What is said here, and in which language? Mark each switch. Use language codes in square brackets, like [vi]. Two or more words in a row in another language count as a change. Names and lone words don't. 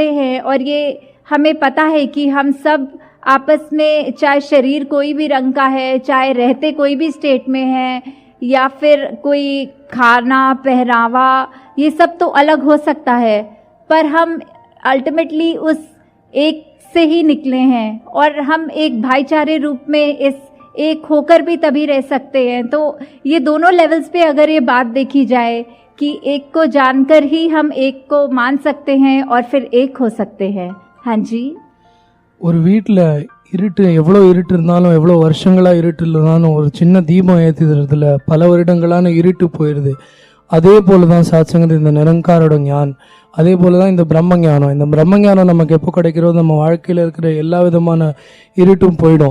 [hi] हैं, और ये हमें पता है कि हम सब आपस में, चाहे शरीर कोई भी रंग का है, चाहे रहते कोई भी स्टेट में है, या फिर कोई खाना पहनावा, ये सब तो अलग हो सकता है, पर हम अल्टीमेटली उस एक से ही निकले हैं, और हम एक भाईचारे रूप में इस एक होकर भी तभी रह सकते हैं। तो ये दोनों लेवल्स पे अगर ये बात देखी जाए कि एक को जानकर ही हम एक को मान सकते हैं और फिर एक हो सकते हैं। हाँ जी. [ta] ஒரு வீட்டில் இருட்டு, எவ்வளோ இருட்டு இருந்தாலும், எவ்வளோ வருஷங்களாக இருட்டு இல்லைனாலும், ஒரு சின்ன தீபம் ஏற்றுறதுல பல வருடங்களான இருட்டு போயிடுது. அதே போல தான் சாத்சங்கத் இந்த நிரங்காரோட ஞான், அதே போல தான் இந்த பிரம்ம ஞானம். இந்த பிரம்ம ஞானம் நமக்கு எப்போ கிடைக்கிறோ, நம்ம வாழ்க்கையில் இருக்கிற எல்லா விதமான இருட்டும் போயிடும்.